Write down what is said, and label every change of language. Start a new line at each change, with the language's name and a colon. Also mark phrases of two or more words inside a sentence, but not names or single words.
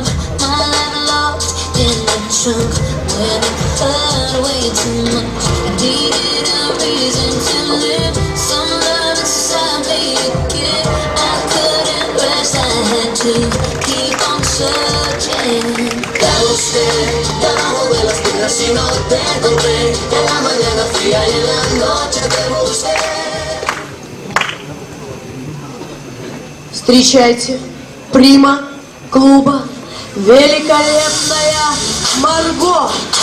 English: My life locked in the trunk. When it hurt way too much, I needed a reason to live. Some love inside me to give. I couldn't rest, I had to keep on searching.
Spanish: Te busqué debajo de las piedras y no te encontré. En la mañana fría y en la noche te busqué.
Russian: Встречайте, прима клуба, великолепная Марго.